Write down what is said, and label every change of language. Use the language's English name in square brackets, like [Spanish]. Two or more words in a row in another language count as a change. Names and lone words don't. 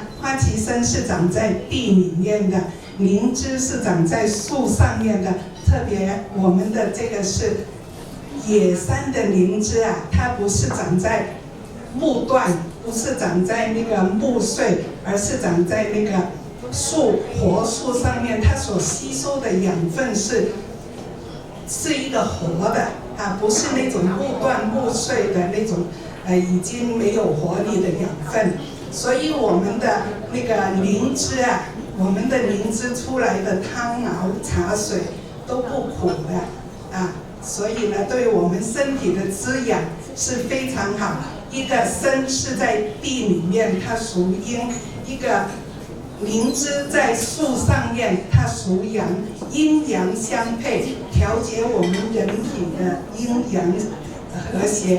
[Chinese] 花旗參是長在地裡面的，靈芝是長在樹上面的，特別我們的這個是野山的靈芝啊，它不是長在木段，不是長在那個木穗，而是長在那個活樹上面，它所吸收的養分是一個活的啊，不是那種木段木穗的那種已經沒有活力的養分。所以我們的那個靈芝啊，我們的靈芝出來的湯熬茶水都不苦的啊。所以呢，對我們身體的滋養是非常好。一個參是在地裡面，它屬陰；一個靈芝在樹上面，它屬陽，陰陽相配，調節我們人體的陰陽和諧。